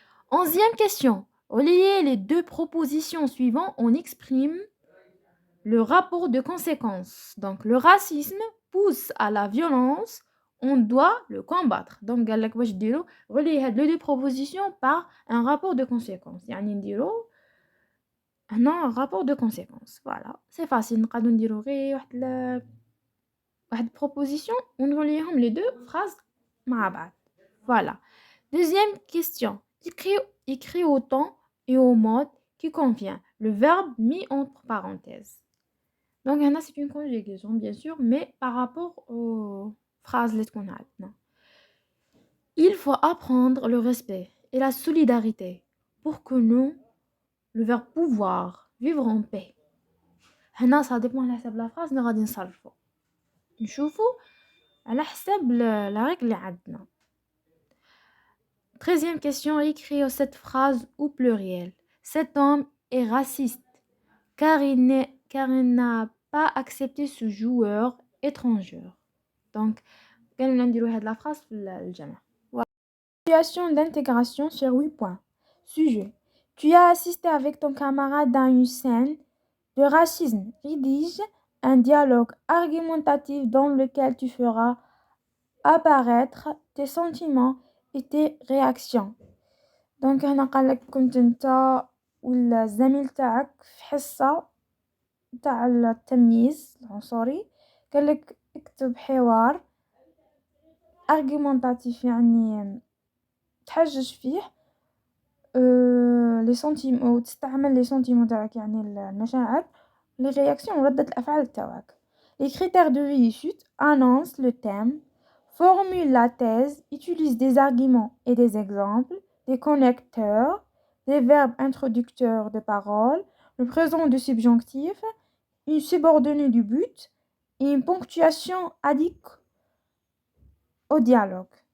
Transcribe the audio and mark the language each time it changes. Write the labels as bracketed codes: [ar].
[fr] Onzième question. Reliez les deux propositions suivantes, on exprime le rapport de conséquence. Donc, le racisme pousse à la violence, on doit le combattre. Donc, relier les deux propositions par un rapport de conséquence. [ar] يعني نديرو هنا [fr] rapport de conséquence. Voilà, c'est facile. [ar] نقدروا نديروا غير واحد proposition ونوليهم [fr] les deux phrases [ar] مع بعض. [fr] Voilà. Deuxième question. Écris au temps et au mode qui convient. Le verbe mis entre parenthèses. Donc, هنا c'est une conjugaison, bien sûr, mais par rapport aux phrases [ar] اللي تكون عندنا. [fr] Il faut apprendre le respect et la solidarité pour que nous, le verbe pouvoir, vivre en paix. [ar] هنا [fr] ça dépend [ar] على حسب la phrase اللي غادي نصرفو. نشوفو على حسب [fr] la règle [ar] اللي عندنا. [fr] 13e question, écris cette phrase au pluriel. Cet homme est raciste car il n'a pas accepté ce joueur étranger. [ar] Donc, كان نديرو هاد [fr] la phrase [ar] في الجمع. [fr] Situation d'intégration sur 8 points. Sujet. Tu as assisté avec ton camarade à une scène de racisme. Rédige un dialogue argumentatif dans lequel tu feras apparaître tes sentiments et tes réactions. [ar] دونك هنا قالك كنت انت ولا الزميل تاعك في حصة تاع التمييز العنصري، قالك اكتب حوار argumentatif يعني تحجج فيه لي سنتيمون وتستعمل لي سنتيمون تاعك يعني المشاعر [fr] لي رياكسيون [ar] وردة الافعال تاعك. [fr] Les critères de réussite: annonce le thème, formule la thèse, utilise des arguments et des exemples, des connecteurs, des verbes introducteurs de paroles, le présent du subjonctif, une subordonnée du but et une ponctuation adéquate au dialogue.